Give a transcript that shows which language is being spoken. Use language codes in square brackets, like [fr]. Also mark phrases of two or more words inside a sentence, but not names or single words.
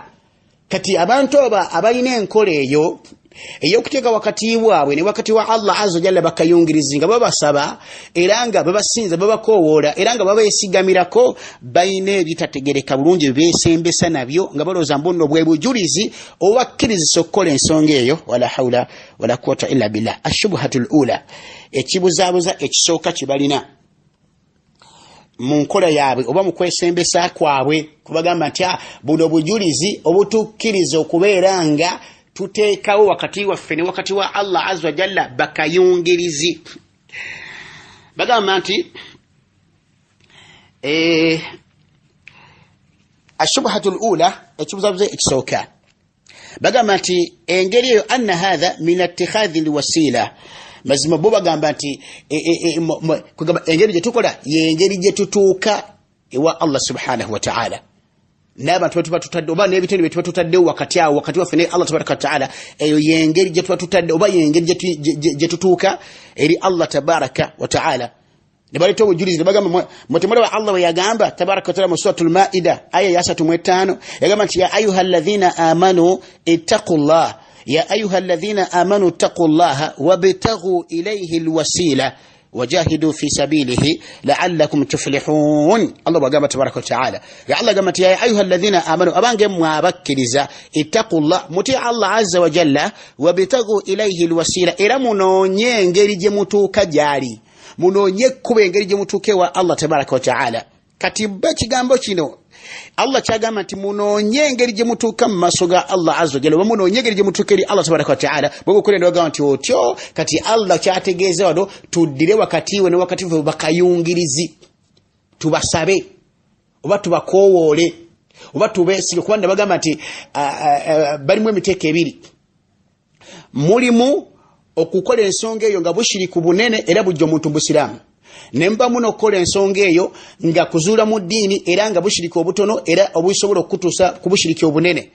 [lg] Kati abantu abalina enkola eyo eyokuteeka wakati waabwe ne wakati wa Allah [ar] عز وجل [lg] bakayungirizi nga babasaba era nga babasinza babakoowoola era nga babeesigamirako bayina ebitategereka bulungi beesembesa nabyo nga balooza mbuno bwe bujulizi obakkirizisa okukola ensonga eyo. [ar] ولا حول ولا قوة إلا بالله. الشبهة الأولى, [lg] ekibuzaabuza ekisooka kibalina mu nkola yaabwe oba mu kwesembesa kwabwe, kubagamba nti buno bujulizi obutukkiriza okubeera nga tuteekawo wakati waffe ne wakati wa Allah [ar] عز وجل [lg] bakayungirizi. Bagamba nti [ar] الشبهة الأولى, [lg] ekibuzabuza ekisooka, bagamba nti engeri eyo [ar] أن هذا من اتخاذ الوسيلة, [lg] mazima bo bagamba nti engeri gye tukola y'engeri gye tutuuka ewa Allah [ar] سبحانه وتعالى. [lg] N'abantu batuba tutadde oba n'ebitendo bye tuba tutaddewo wakati awo wakati waffe ne Allah [ar] تبارك وتعالى, [lg] eyo y'engeri gye tuba tutadde oba y'engeri gye tutuuka eri Allah [ar] تبارك وتعالى. [lg] Ne baleeta obujulizi ne bagamba mutemulaba Allah we yagamba [ar] تبارك وتعالى [lg] mu suratul Maida aya ya 35, yagamba nti [ar] يا أيها الذين آمنوا اتقوا الله يا أيها الذين آمنوا اتقوا الله وابتغوا إليه الوسيلة وجاهدوا في سبيله لعلكم تفلحون. [lg] Allah bagamba [ar] تبارك وتعالى, [lg] ya Allah gamba [ar] يا أيها الذين آمنوا, [lg] abange mwabakkiriza, ittaqullah, muti Allah [ar] عز وجل, وابتغوا إليه الوسيلة, [lg] era munoonye engeri gye mutuuka gyali, munoonye kuba engeri gye mutuuke wa Allah [ar] تبارك وتعالى. [lg] Kati kigambo kino Allah kyagamba nti munoonye engeri gye mutuuka mu maaso ga Allah [ar] عز وجل, [lg] munoonye engeri gye mutuuka eri Allah [ar] تبارك وتعالى. [lg] Bw'okulenda bagamba nti otyo, kati Allah kyategeeza wano tuddire wakati we ne wakati we bakayungirizi, tubasabe oba tubakoowoole oba tubeesige, kubanga bagamba nti balimu emiteeko ebiri, mulimu okukola ensonga eyo nga bushiriku bunene era bujja omuntu busiraamu, nemba muno okukola ensonga eyo nga kuzuula mu ddiini era nga bushiriki obutono era obusobola okutuusa ku bushiriki obunene.